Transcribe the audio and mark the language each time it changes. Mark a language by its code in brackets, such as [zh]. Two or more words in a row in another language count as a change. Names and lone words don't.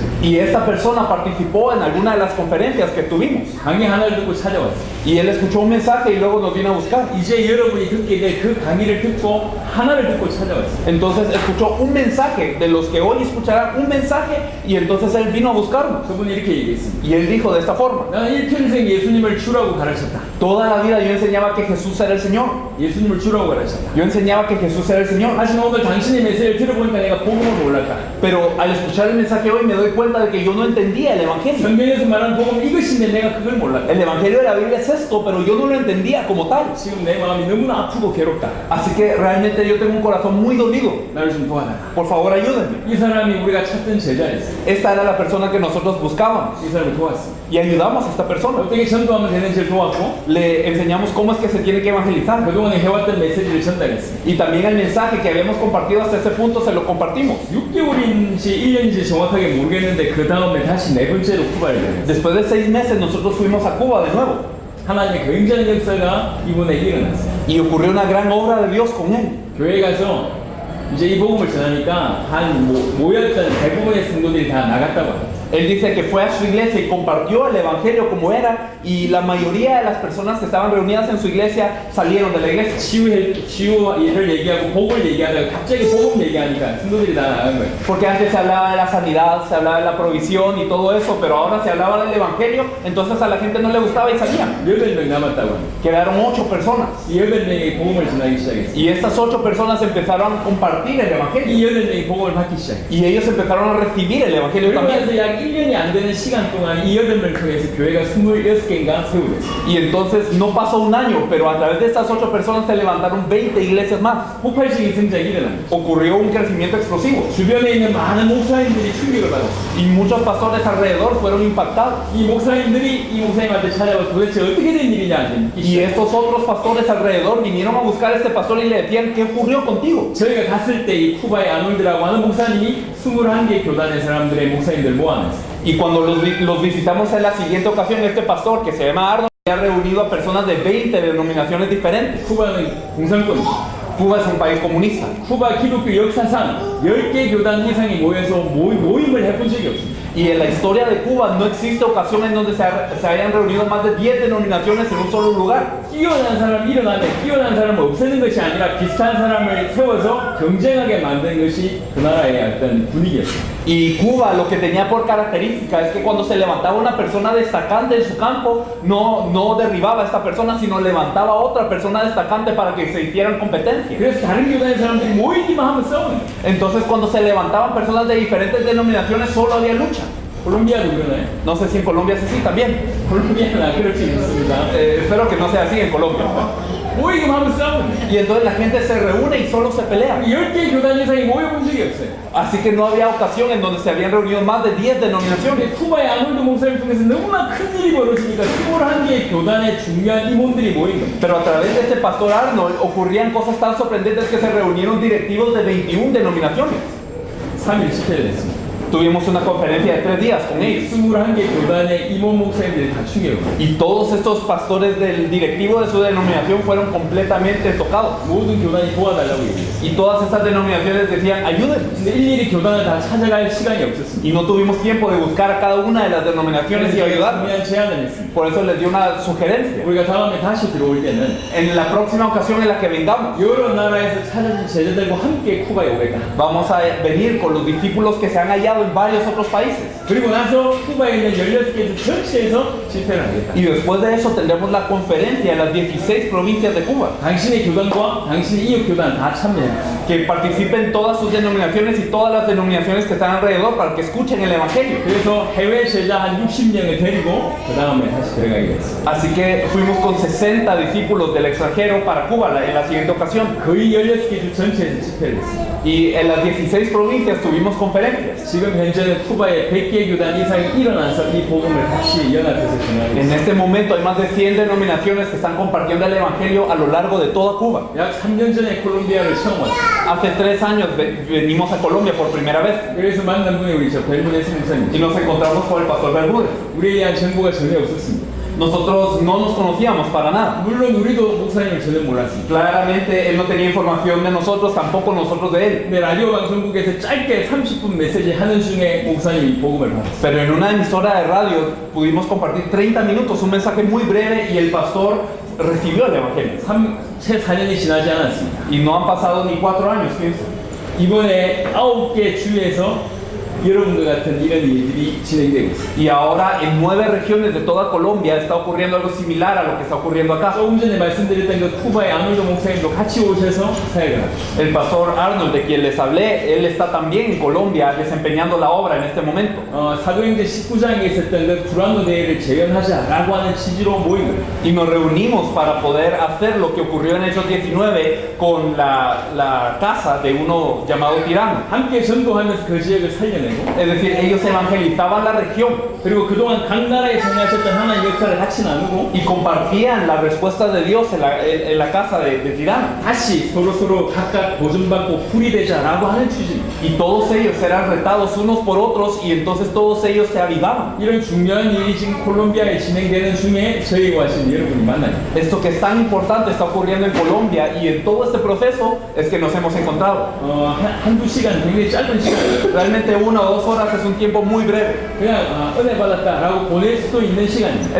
[es] Y esta persona participó en alguna de las conferencias que tuvimos. [ko] 강의 하나를 듣고 찾아왔어요. [es] Y él escuchó un mensaje y luego nos vino a buscar. [ko] 이제 여러분이 듣게 될 그 강의를 듣고 하나를 듣고 찾아왔어요. [es] Entonces escuchó un mensaje, de los que hoy escucharán un mensaje, y entonces él vino a buscarnos. [ko] 그분이 이렇게 얘기했습니다. [es] Y él dijo de esta forma: [ko] 나는 일평생 예수님을 주라고 가르쳤다. [es] toda la vida yo enseñaba que Jesús era el Señor. [ko] 예수님을 주라고 가르쳤다. [es] Yo enseñaba que Jesús era el Señor. [ko] 하지만 오늘 오늘 당신의 메시지를 들어보니까 내가 복음을 몰랐다. [es] Pero al escuchar el mensaje hoy me doy cuenta de que yo no entendía el Evangelio. [ko] 성경에서 말하는 복음 이것인데 내가 그걸 몰랐다. [es] El Evangelio de la Biblia es esto, pero yo no lo entendía como tal. [ko] 지금 내 마음이 너무나 아프고 괴롭다. [es] Así que realmente yo tengo un corazón muy dolido. [ko] 나를 좀 도와달라. [es] Por favor, ayúdenme. [ko] 이 사람이 우리가 찾던 제자였어. [es] Esta era la persona que nosotros buscábamos [ko] 이 사람을 도왔어. [es] y ayudamos a esta persona. [ko] 어떻게 전도하면 되는지를 도왔고 [es] Le enseñamos cómo es que se tiene que evangelizar. [ko] 그동안에 해왔던 메시지를 전달했어. [es] Y también el mensaje que habíamos compartido hasta ese punto se lo compartimos. [ko] 6개월인지 1년인지 정확하게 모르겠는데 그 다음에 다시 네 번째로 쿠바를 갔어요. [es] Después de 6 meses nosotros fuimos a Cuba de nuevo [ko] 하나님의 굉장한 역사가 이번에 일어났어요. [es] y ocurrió una gran obra de Dios con él. [ko] 교회 가서 이제 이 복음을 전하니까 모였던 대부분의 성도들이 다 나갔다고 해요. [es] Él dice que fue a su iglesia y compartió el evangelio como era y la mayoría de las personas que estaban reunidas en su iglesia salieron de la iglesia. [ko] 치유를 얘기하고 복을 얘기하다가 갑자기 복음 얘기하니까 성도들이 다 나간 거예요. [es] Porque antes se hablaba de la sanidad, se hablaba de la provisión y todo eso, pero ahora se hablaba del evangelio, entonces a la gente no le gustaba y salían. [ko] 8명 남았다고 합니다. [es] Quedaron 8 personas [ko] 이 8명이 복음을 전하기 시작했어요. [es] y estas 8 personas empezaron a compartir el evangelio [ko] 이 8명이 복음을 받기 시작했어요. [es] y ellos empezaron a recibir el evangelio también. [ko] 그러면서 약 1년이 안 되는 시간 동안 이 8명 통해서 교회가 26개인가 세우겠어요. [es] Y entonces no pasó un año, pero a través de estas 8 personas se levantaron 20 iglesias más. [ko] 폭발적인 성장이 일어납니다. [es] Ocurrió un crecimiento explosivo [ko] 주변에 있는 많은 목사님들이 충격을 받았어요. [es] y muchos pastores alrededor fueron impactados. [ko] 이 목사님들이 이 목사님한테 찾아와서 도대체 어떻게 된 일이냐 [es] Y estos otros pastores alrededor vinieron a buscar a este pastor y le decían, ¿qué ocurrió contigo? [ko] 저희가 갔을 때 이 쿠바의 아놀드라고 하는 목사님이 21개 교단의 사람들의 목사님들 모아냈어요. [es] Y cuando los visitamos en la siguiente ocasión, este pastor que se llama Arnold había reunido a personas de 20 denominaciones diferentes. [ko] 쿠바는 공산권이죠. [es] Cuba es un país comunista. [ko] 쿠바 기독교 역사상 10개 교단 이상이 모여서 모임을 해본 적이 없습니다. [es] Y en la historia de Cuba no existe ocasión en donde se hayan reunido más de 10 denominaciones en un solo lugar. [ko] 뛰어난 사람 일어나면 뛰어난 사람을 없애는 것이 아니라 비슷한 사람을 세워서 경쟁하게 만드는 것이 그 나라의 어떤 분위기였어요. [es] Y Cuba lo que tenía por característica es que cuando se levantaba una persona destacante en su campo, no derribaba a esta persona, sino levantaba a otra persona destacante para que se hicieran competencia. [ko] 그래서 다른 교단의 사람들이 모이기만 하면 싸우는. [es] Entonces cuando se levantaban personas de diferentes denominaciones solo había lucha. [ko] 콜롬비아도 그러나요? [es] No sé si en Colombia es así también. [ko] 콜롬비아는 그렇지 않습니다. [es] Espero que no sea así en Colombia. [ko] 모이기만 하면 싸우는. [es] Y entonces la gente se reúne y solo se pelea. [ko] 10개 교단 이상이 모여본 적이 없어요. [es] Así que no había ocasión en donde se habían reunido más de 10 denominaciones. [ko] 근데 쿠바의 아놀드 목사를 통해서 너무나 큰 일이 벌어지니까 21개의 교단의 중요한 임원들이 모인 겁니다. [es] Pero a través de este pastor Arnold ocurrían cosas tan sorprendentes que se reunieron directivos de 21 denominaciones. [ko] 3일 집회를 했습니다. [es] Tuvimos una conferencia de 3 días con ellos. [ko] 21개 교단의 임원 목사님들이 다 충격을 받았어요. [es] Y todos estos pastores del directivo de su denominación fueron completamente tocados. [ko] 모든 교단이 도와달라고 얘기했어요. [es] Y todas estas denominaciones decían, ayúdenos. [ko] 근데 일일이 교단을 다 찾아갈 시간이 없었습니다. [es] Y no tuvimos tiempo de buscar a cada una de las denominaciones y ayudarnos. [ko] 중요한 제안을 했습니다. [es] Por eso les di una sugerencia. [ko] 우리가 다음에 다시 들어올 때는 [es] En la próxima ocasión en la que vengamos, [ko] 여러 나라에서 찾아진 제자들과 함께 쿠바에 오겠다. [es] vamos a venir con los discípulos que se han hallado en varios otros países. [ko] 그리고 나서 쿠바에 있는 16개 주 전체에서 집회를 하겠다. [es] Y después de eso tendremos la conferencia en las 16 provincias de Cuba. [ko] 당신의 교단과 당신의 이웃 교단 다 참여해요. [es] Que participen todas sus denominaciones y todas las denominaciones que están alrededor para que escuchen el Evangelio. [ko] 그래서 해외 제자 한 60명을 데리고 그 다음에 다시 들어가게 됐어요. [es] Así que fuimos con 60 discípulos del extranjero para Cuba en la siguiente ocasión. [ko] 거의 16개 주 전체에서 집회를 했어요. [es] Y en las 16 provincias tuvimos conferencias. [ko] 지금 현재는 쿠바에 100개 교단 이상이 일어나서 이 복음을 다시 연합해서 전하고 [es] En [ko] 있어요. [es] este momento hay más de 100 denominaciones que están compartiendo el Evangelio a lo largo de toda Cuba. [ko] 약 3년 전에 콜롬비아를 처음 왔어요. [es] Hace 3 años venimos a Colombia por primera vez [ko] 그래서 만난 분이 우리 저 벨문에스 [es] y [ko] 목사님. [es] nos encontramos con el pastor Bermúdez. [ko] 우리에 대한 정보가 전혀 없었습니다. [es] Nosotros no nos conocíamos para nada. [ko] 물론 우리도 목사님을 전혀 몰랐습니다. [es] Claramente él no tenía información de nosotros, tampoco nosotros de él. [ko] 근데 라디오 방송국에서 짧게 30분 메시지 하는 중에 목사님이 복음을 받았어요. [es] Pero en una emisora de radio pudimos compartir 30 minutos, un mensaje muy breve y el pastor recibió el Evangelio. [ko] 채 4년이 지나지 않았습니다. [es] Y no han pasado ni 4 años, pienso. [ko] 이번에 9개 주에서 여러분들 같은 이런 일들이 진행되고 있습니다. [es] Y ahora en 9 regiones de toda Colombia está ocurriendo algo similar a lo que está ocurriendo acá. [ko] 조금 전에 말씀드렸던 그 쿠바의 아놀드 목사님도 같이 오셔서 사역을 하고 있습니다. [es] El pastor Arnold, de quien les hablé, él está también en Colombia desempeñando la obra en este momento. [ko] 사도행전 19장에 있었던 그 불안노 대회를 재현하자라고 하는 취지로 모인 거예요. [es] Y nos reunimos para poder hacer lo que ocurrió en Hechos 19 con la casa de uno llamado Tirano. [ko] 함께 전도하면서 그 지역을 살려내고 [es] Es decir, ellos evangelizaban la región [ko] 그리고 그동안 각 나라에 성하셨던 하나님 역사를 같이 나누고 [es] y compartían la respuesta de Dios en la casa de Tirano. [ko] 다시 서로 각각 보존받고 풀이 되자라고 하는 취지입니다. [es] Y todos ellos eran retados unos por otros y entonces todos ellos se avivaban. [ko] 이런 중요한 일이 지금 콜롬비아에 진행되는 중에 저희와 지금 여러분이 만나요. [es] Esto que es tan importante está ocurriendo en Colombia y en todo este proceso es que nos hemos encontrado. [ko] 한두 시간 굉장히 짧은 시간이에요. [es] Realmente 1 o 2 horas es un tiempo muy breve. [ko] 그냥 은혜 받았다라고 보낼 수도 있는 시간입니다.